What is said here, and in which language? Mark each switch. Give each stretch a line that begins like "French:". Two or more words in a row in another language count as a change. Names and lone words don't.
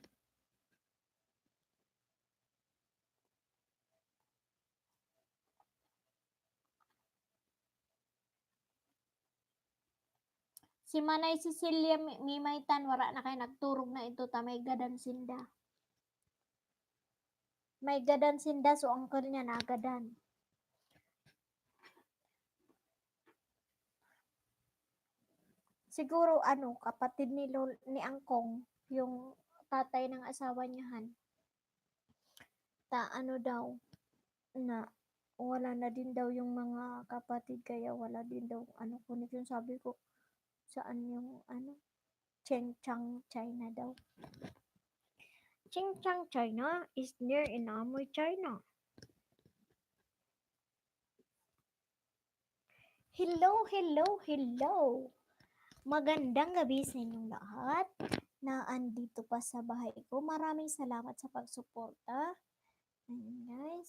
Bikol: Si Manay Cecilia Mimaytan, wala na kay nagturog na ito ta may gadan sinda. May gadan sinda, so ang niya nagadan.
Filipino: Siguro ano, kapatid ni Angkong, yung tatay ng asawa niyahan. Ano daw, na wala na din daw yung mga kapatid kaya wala din daw ano kunit yung sabi ko saan yung ano Cheng Chang China daw.
English: Cheng Chang China is near in Amoy, China. Hello, hello, hello.
Filipino: Magandang gabi sa inyong lahat na andito pa sa bahay ko. Maraming salamat sa pagsuporta. Ayun guys.